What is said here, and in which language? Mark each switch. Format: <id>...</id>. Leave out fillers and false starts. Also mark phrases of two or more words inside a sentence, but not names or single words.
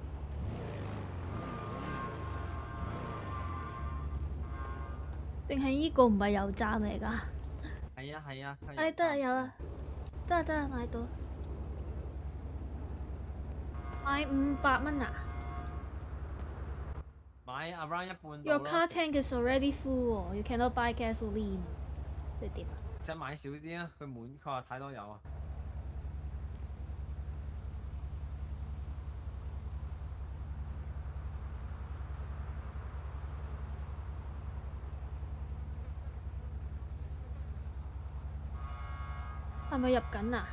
<yue>定係呢個唔係油站嚟㗎？係啊係啊。哎，得啦有啦，得啦買到。買500蚊啊買 around 一半到</yue> <en>？Your</en> <yue>咯。</yue> <en>car tank is already full 喎，you cannot buy gasoline。</en> <yue>即係點啊？即係買少啲啊！佢滿，佢話太多油啊。係咪入緊啊？</yue>